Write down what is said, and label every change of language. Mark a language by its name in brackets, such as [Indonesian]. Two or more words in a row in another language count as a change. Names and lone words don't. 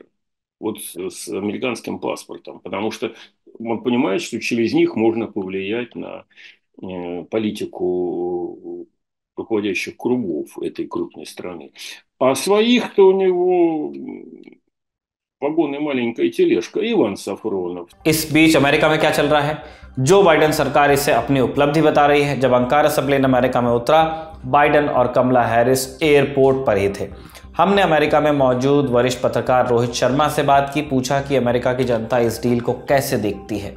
[Russian] Вот с американским паспортом, потому что он понимает, что через них можно повлиять на политику руководящих кругов этой крупной страны. А своих-то у него вагон и маленькая тележка, Иван Сафронов. [Hindi] इस बीच अमेरिका में क्या चल रहा है? जो बाइडेन सरकार इसे अपनी उपलब्धि बता रही है। जब अंकारा से प्लेन अमेरिका में उतरा, बाइडेन और कमला हैरिस एयरपोर्ट पर ही थे। हमने अमेरिका में मौजूद वरिष्ठ पत्रकार रोहित शर्मा से बात की, पूछा कि अमेरिका की जनता इस डील को कैसे देखती है।